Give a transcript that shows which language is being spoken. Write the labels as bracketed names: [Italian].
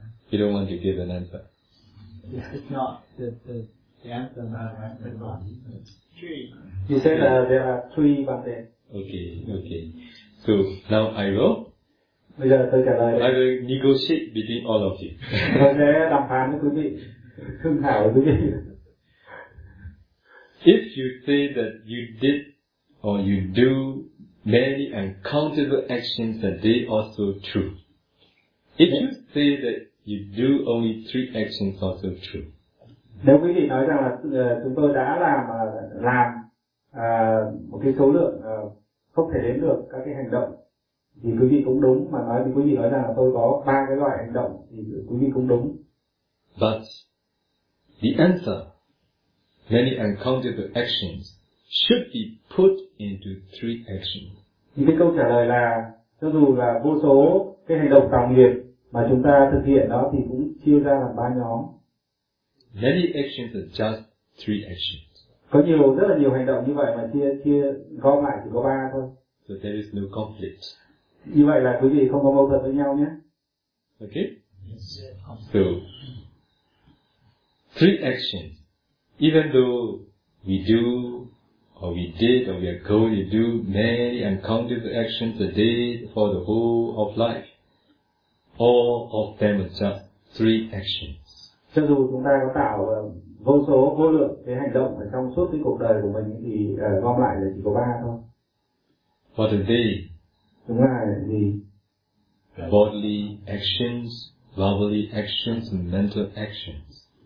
[English] You don't want to give an answer. It's not the answer that I've been wrong. Three. You said there are three but then. Okay. So now I will. [Vietnamese] Bây giờ tôi trả lời. [English] I will negotiate between all of you. [Vietnamese] Tôi sẽ đàm phán với quý vị, thương thảo với quý vị. [English] If you say that you did or you do many uncountable actions a day, also true. If you say that you do only three actions, also true. [Vietnamese] Nếu quý vị nói rằng là chúng tôi đã làm một cái số lượng không thể đếm được các cái hành động, thì quý vị cũng đúng. Mà nói thì quý vị nói rằng là tôi có ba cái loại hành động thì quý vị cũng đúng. [English] But the answer. Many uncountable actions should be put into three actions. [Vietnamese] Thì câu trả lời là, cho dù là vô số cái hành động tạo nghiệp mà chúng ta thực hiện đó thì cũng chia ra làm ba nhóm. [English] Many actions are just three actions. [Vietnamese] Có nhiều, rất là nhiều hành động như vậy mà chia gom lại chỉ có ba thôi. [English] So there is no conflict. [Vietnamese] Như vậy là quý vị không có mâu thuẫn với nhau nhé. [English] Okay. So three actions. Even though we do, or we did, or we are going to do many uncountable actions a day for the whole of life, all of them are just three actions. [Vietnamese] Cho dù chúng ta có tạo vô số vô lượng cái hành động ở trong suốt cái cuộc đời của mình thì gom lại là chỉ có ba thôi. [English] What a day? [Vietnamese] Chúng ta là gì? [English] Bodily actions, verbally actions, and mental actions.